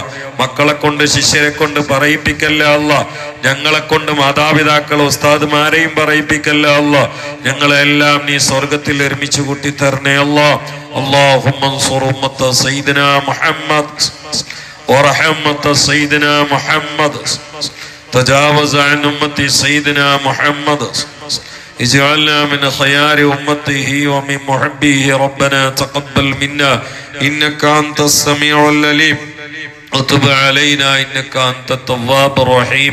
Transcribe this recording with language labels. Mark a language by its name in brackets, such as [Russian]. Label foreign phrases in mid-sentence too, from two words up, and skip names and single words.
[Malayalam] മക്കളെ കൊണ്ട്, ശിഷ്യരെ കൊണ്ട് പറയിപ്പിക്കല്ല അല്ലാഹ്. ഞങ്ങളെ കൊണ്ട് മാതാപിതാക്കൾ, ഉസ്താദുമാരെയും പറയിപ്പിക്കല്ല അല്ലാഹ്. ഞങ്ങളെല്ലാം നീ സ്വർഗത്തിൽ ഒരുമിച്ച് കൂട്ടിത്തരണേ അല്ലാഹ്. [Arabic] اللهم انصر أمة سيدنا محمد ورحمة سيدنا محمد വറഹ്മത്ത സയ്യിദിനാ മുഹമ്മദ്. تجاوز عن أمتي سيدنا محمد. اجعلنا من خيار أمته ومن محبيه. ربنا تقبل منا إنك أنت السميع العليم وتب علينا إنك أنت التواب الرحيم.